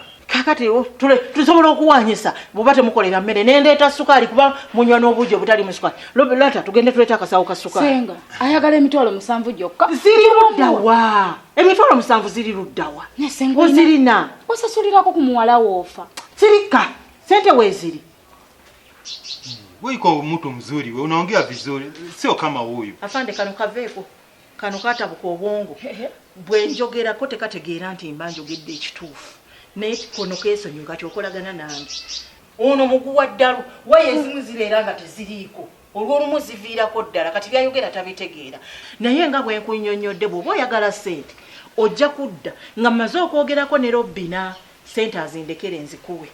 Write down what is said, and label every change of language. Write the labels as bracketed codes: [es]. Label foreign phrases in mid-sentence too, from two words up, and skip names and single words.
[lg] Kakati tusobola okuwanyisa bw'oba temukolera mmere nendeeta sukaali kuba munywa n'obuugi obutali mu sukaali. Lata tugende tuleeta akasawo ka sukaali. Senga ayagala emitwalo 7 gyokka. Ziri luddawa. Emitwalo 7 ziri luddawa. Nesenga ozirina. Osasulirako ku muwala woofa. Sirika. Sente weziri. [sw] Wewe uko mtu mzuri, wewe unaongea vizuri, sio kama huyu. [lg] Afande kano kaveeko. Kano katabuka obwongo. Bwe njogera ko tekategeera nti mbanjogedde ekituufu. Naye kono keesonyiwa kati okolagana nange. Ono muguwa ddalu waye ezimu zibeera nga teziriiko. Olw'olumu ziviirako ddala kati byayogera tabitegeera. Naye nga bwe nkunnyonnyodde bw'oba oyagala sente ojja kudda nga mmaze okwogerako ne Robbina sente azindekere nzikuwe.